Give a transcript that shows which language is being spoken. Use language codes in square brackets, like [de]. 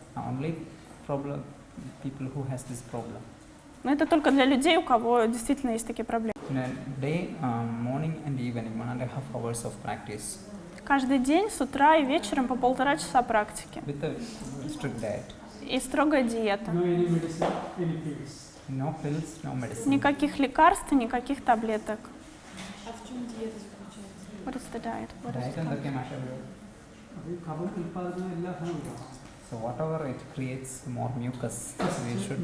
[en] Only problem people who has this problem. [ru] Но это только для людей, у кого действительно есть такие проблемы. [en] In a day, morning and evening, 1.5 hours of practice [ru] Каждый день с утра и вечером по 1,5 часа практики. [en] with a strict diet. [ru] И строгая диета. [en] No any medicine, any pills. No pills, no medicine. [ru] Никаких лекарств, никаких таблеток. А в чем диета заключается? [en] What is the diet? What is Diet the [ml] എന്തൊക്കെ മാഷേ? അത് ഈ കഫം ഉൽപ്പാദിക്കുന്ന എല്ലാ സാധനവും ഉണ്ടാവും. [en] So whatever it creates more mucus, we should